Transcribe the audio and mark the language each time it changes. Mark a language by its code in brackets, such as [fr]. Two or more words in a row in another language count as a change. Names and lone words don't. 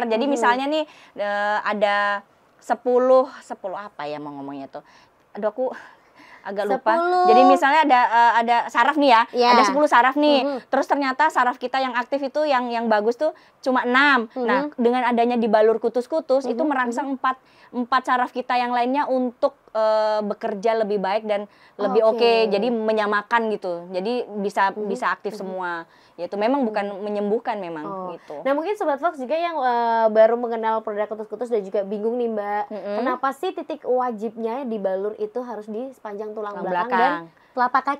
[id] Jadi misalnya nih ada 10 apa ya mau ngomongnya tuh. Aduh aku agak lupa. 10. Jadi misalnya ada saraf nih ya. Ya. Ada 10 saraf nih. Terus ternyata saraf kita yang aktif itu yang bagus tuh cuma 6. Nah, dengan adanya dibalur kutus-kutus itu merangsang 4 saraf kita yang lainnya untuk bekerja lebih baik dan lebih oke. Jadi menyamakan gitu. Jadi bisa aktif semua. Yaitu memang bukan menyembuhkan memang gitu. Nah mungkin Sobat Fox juga yang baru mengenal produk kutus-kutus dan juga bingung nih Mbak, kenapa sih titik wajibnya dibalur itu harus di sepanjang tulang belakang dan telapak kaki?